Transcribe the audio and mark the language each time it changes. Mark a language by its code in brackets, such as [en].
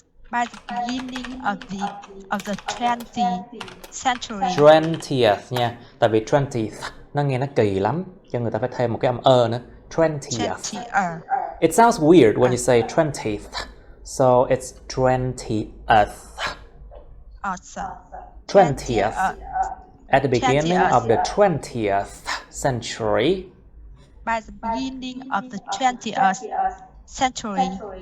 [en] By the beginning of the 20th century. [vi] 20th nha, tại vì 20th nó nghe nó kỳ lắm, cho người ta phải thêm một cái âm nữa. [en] 20th. It sounds weird when you say 20th, so it's 20th. Also. 20th. At the beginning 20th. of the 20th century. By the beginning of the 20th century.